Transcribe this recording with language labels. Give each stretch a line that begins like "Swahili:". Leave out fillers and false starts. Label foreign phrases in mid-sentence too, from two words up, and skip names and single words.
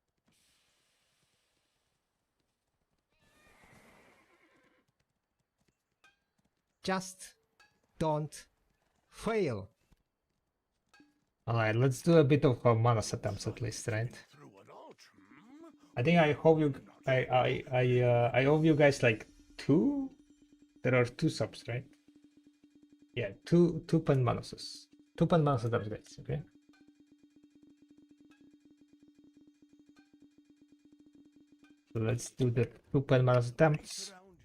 English: Just don't fail. Alright, let's do a bit of mana attempts at least, right? I think I hope you I owe you guys like 2. There are 2 subs, right? Yeah, 2 pen manuses. 2 pen manus attempts, guys, okay? So let's do the 2 pen manus attempts.